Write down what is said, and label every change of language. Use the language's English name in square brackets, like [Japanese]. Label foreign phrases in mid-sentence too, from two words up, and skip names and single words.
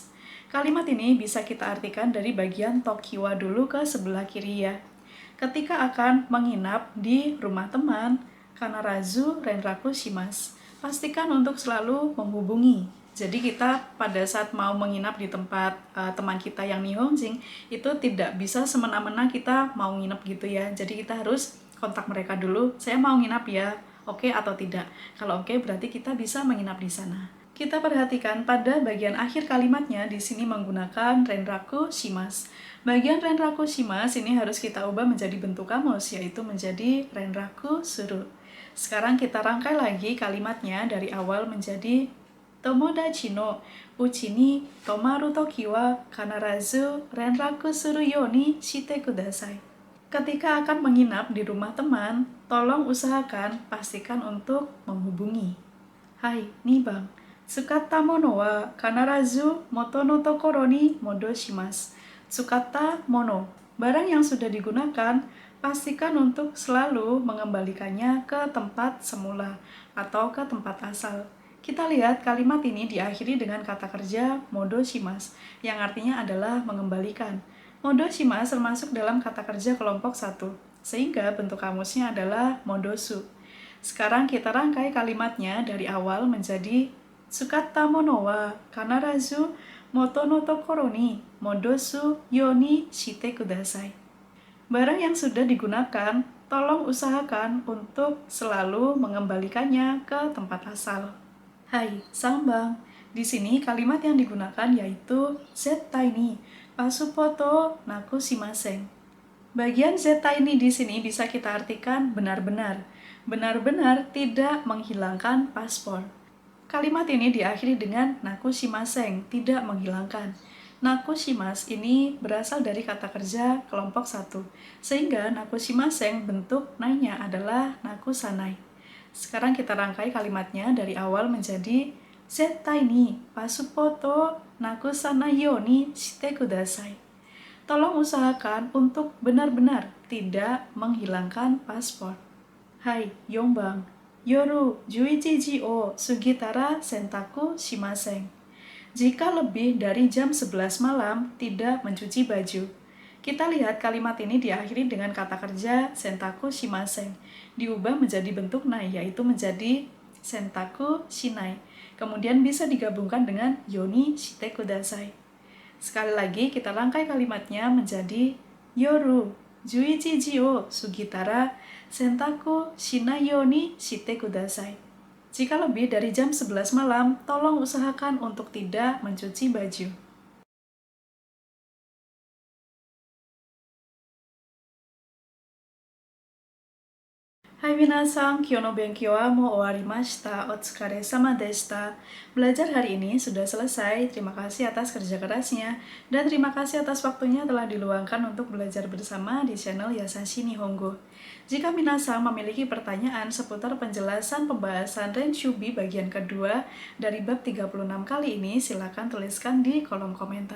[Indonesian] Kalimat ini bisa kita artikan dari bagian [Japanese] ときは [Indonesian] dulu ke sebelah kiri ya. Ketika akan menginap di rumah teman, [Japanese] 必ず連絡します. [Indonesian] Pastikan untuk selalu menghubungi. Jadi kita pada saat mau menginap di tempat teman kita yang nihonjin, itu tidak bisa semena-mena kita mau nginep gitu ya. Jadi kita harus kontak mereka dulu, saya mau nginap ya, oke atau tidak. Kalau oke berarti kita bisa menginap di sana. Kita perhatikan pada bagian akhir kalimatnya di sini menggunakan [Japanese] 連絡します. [Indonesian] Bagian [Japanese] 連絡します [Indonesian] ini harus kita ubah menjadi bentuk kamus, yaitu menjadi [Japanese] 連絡する. [Indonesian] Sekarang kita rangkai lagi kalimatnya dari awal menjadi [Japanese] 友達の家に泊まるときは必ず連絡するようにしてください. [Indonesian] Ketika akan menginap di rumah teman, tolong usahakan pastikan untuk menghubungi. [Japanese] はい、2番. 使った物は必ず元の所に戻します. 使った物, [Indonesian] barang yang sudah digunakan, pastikan untuk selalu mengembalikannya ke tempat semula atau ke tempat asal. Kita lihat kalimat ini diakhiri dengan kata kerja modoshimasu, yang artinya adalah mengembalikan. Modoshimasu termasuk dalam kata kerja kelompok 1, sehingga bentuk kamusnya adalah modosu. Sekarang kita rangkai kalimatnya dari awal menjadi [Japanese] 使った物は必ず元の所に戻すようにしてください. [Indonesian] Barang yang sudah digunakan, tolong usahakan untuk selalu mengembalikannya ke tempat asal. [Japanese] はい、3番. [Indonesian] Di sini kalimat yang digunakan yaitu [Japanese] 絶対にパスポートなくしません. [Indonesian] Bagian [Japanese] 絶対に [Indonesian] di sini bisa kita artikan benar-benar. Benar-benar tidak menghilangkan paspor. Kalimat ini diakhiri dengan [Japanese] なくしません, [Indonesian] tidak menghilangkan. [Japanese] なくします [Indonesian] ini berasal dari kata kerja kelompok 1, sehingga [Japanese] なくしません [Indonesian] bentuk nainya adalah [Japanese] なくさない. [Indonesian] Sekarang kita rangkai kalimatnya dari awal menjadi [Japanese] 絶対にパスポートなくさないようにしてください. [Indonesian] Tolong usahakan untuk benar-benar tidak menghilangkan paspor. [Japanese] はい、4番. 夜11時を過ぎたら洗濯しません. [Indonesian] Jika lebih dari jam 11 malam, tidak mencuci baju. Kita lihat kalimat ini diakhiri dengan kata kerja [Japanese] 洗濯しません. [Indonesian] Diubah menjadi bentuk nai, yaitu menjadi [Japanese] 洗濯しない. [Indonesian] Kemudian bisa digabungkan dengan [Japanese] ようにしてください. [Indonesian] Sekali lagi kita rangkai kalimatnya menjadi [Japanese] 夜11時を過ぎたら洗濯しないようにしてください. [Indonesian] Jika lebih dari jam 11 malam, tolong usahakan untuk tidak mencuci baju. [Japanese] はい皆さん、今日の勉強はもう終わりました. お疲れ様でした. [Indonesian] Belajar hari ini sudah selesai. Terima kasih atas kerja kerasnya. Dan terima kasih atas waktunya telah diluangkan untuk belajar bersama di channel Yasashi Nihongo. Jika minasan memiliki pertanyaan seputar penjelasan pembahasan Renshubi bagian kedua dari bab 36 kali ini, silakan tuliskan di kolom komentar.